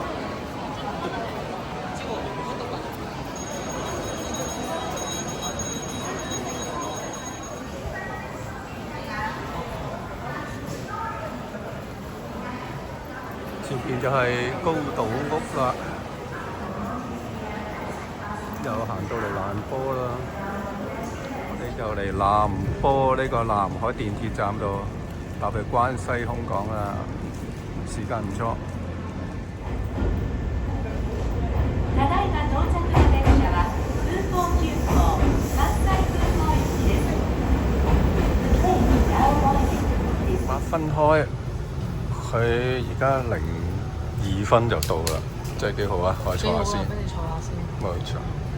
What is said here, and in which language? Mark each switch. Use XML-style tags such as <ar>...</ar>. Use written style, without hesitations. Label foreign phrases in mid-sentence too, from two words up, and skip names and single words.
<yue>前邊就係高島屋啦，又行到嚟蘭波啦。我哋就嚟南波呢個南海電鐵站度。搭去關西空港啦，時間唔錯。</yue> <ja>ただいま到着の電車は空港急行関西空港行きです。</ja> <yue>8分開，佢而家02分就到啦，真係幾好啊！我坐下先。俾你坐下先。冇錯。</yue>